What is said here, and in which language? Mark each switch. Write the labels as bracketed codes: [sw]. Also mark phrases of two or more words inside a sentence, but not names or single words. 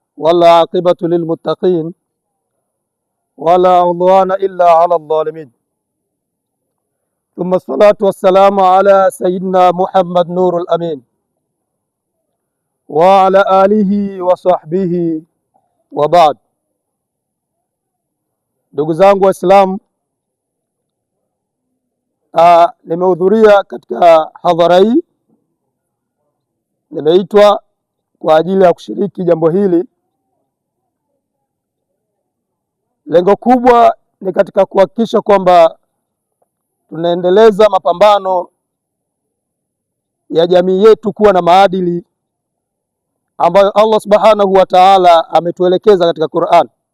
[ar] والعاقبة للمتقين ولا عدوان إلا على الظالمين. ثم الصلاة والسلام على سيدنا محمد نور الأمين وعلى آله وصحبه وبعد. [sw] Ndugu zangu Waislamu, nimehudhuria katika hadhara hii, nimeitwa kwa ajili ya kushiriki jambo hili. Lengo kubwa ni katika kuhakikisha kwamba tunaendeleza mapambano ya jamii yetu kuwa na maadili ambayo Allah [ar] سبحانه وتعالى [sw] ametuelekeza katika Qur'an.